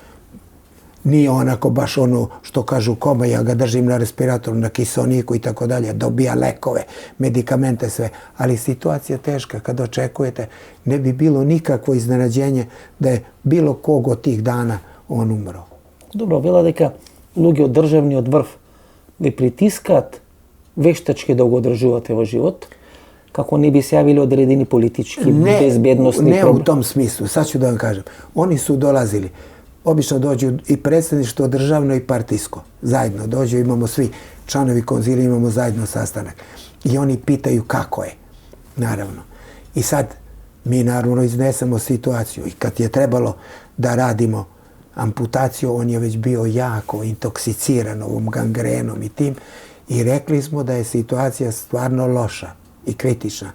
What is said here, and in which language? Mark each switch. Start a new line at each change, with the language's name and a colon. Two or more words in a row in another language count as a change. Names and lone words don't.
Serbian: Nije onako baš ono što kažu koma, ja ga držim na respiratoru, na kiseoniku i tako dalje, dobija lekove, medikamente, sve. Ali situacija teška, kad očekujete, ne bi bilo nikakvo iznenađenje da je bilo kog od tih dana on umro.
Macedonian: Добро, вела дека луѓе од државниот врв ви притискаат вештачки да го одржувате во живот, како не би се јавили одредени политички, безбедносни проблеми.
Serbian: Не u tom smislu, sad ću da vam kažem. Oni su dolazili, obično dođu i predsjedništvo državno i partijsko, zajedno dođu, imamo svi članovi konzilija, imamo zajedno sastanak. I oni pitaju kako je, naravno. I sad mi naravno iznesemo situaciju i kad je trebalo da radimo amputaciju, on je već bio jako intoksiciran ovom gangrenom i tim i rekli smo da je situacija stvarno loša i kritična.